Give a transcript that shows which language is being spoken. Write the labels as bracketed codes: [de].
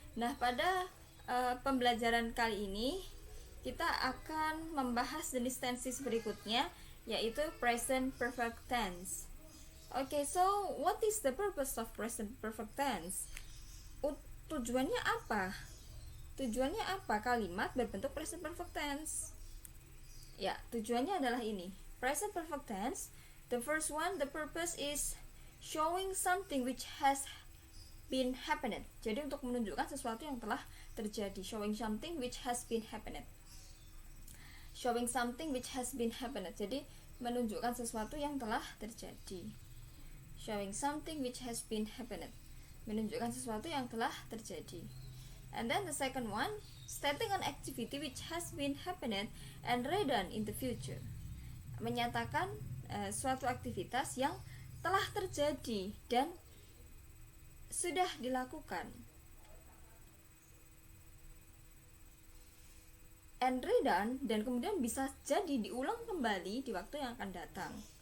[id] Nah, pada pembelajaran kali ini kita akan membahas jenis tenses berikutnya, yaitu present perfect tense. [en] Okay, so what is the purpose of present perfect tense? [id] Tujuannya apa? Tujuannya apa kalimat berbentuk present perfect tense? Ya, tujuannya adalah ini. [en] Present perfect tense, the first one, the purpose is showing something which has been happened. [id] Jadi untuk menunjukkan sesuatu yang telah terjadi. [en] Showing something which has been happened. Showing something which has been happened. [id] Jadi menunjukkan sesuatu yang telah terjadi. [en] Showing something which has been happened. [id] Menunjukkan sesuatu yang telah terjadi. [en] And then the second one, stating an activity which has been happened and redone in the future. [id] Menyatakan suatu aktivitas yang telah terjadi dan sudah dilakukan. [en] And redone, [id] dan kemudian bisa jadi diulang kembali di waktu yang akan datang.